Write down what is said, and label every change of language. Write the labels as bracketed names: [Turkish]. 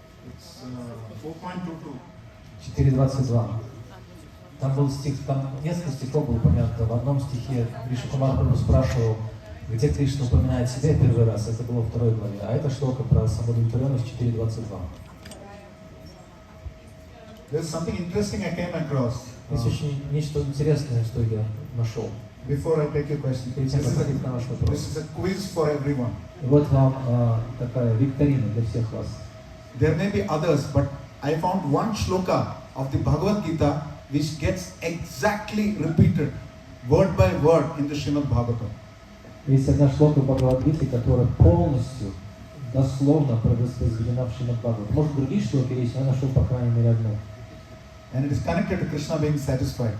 [English] It's 4.22. 4.22. [Russian] Там был стих, там несколько стихов было упомянуто. В одном стихе Риши Кумар Прабху спрашивал, где Кришна упоминает себя первый раз, это было во 2 главе. А это шлока про самоудовлетворенность 4.22. [English] There's something interesting I came across. [Russian] Есть очень нечто интересное, что я нашел. [English] Before I take your question, [Russian] Перед тем, как ответить на ваш вопрос. [English] this is a quiz for everyone. [Russian] И вот вам такая викторина для всех вас. [English] There may be others, but I found one shloka of the Bhagavad Gita which gets exactly repeated, word by word, in the Srimad Bhagavatam. [Russian] Есть одна шлока в Бхагавад-гите, которая полностью, дословно воспроизведена в Шримад Бхагаватам. Может, другие шлоки есть, но я нашел, по крайней мере, одну. [English] And it is connected to Krishna being satisfied.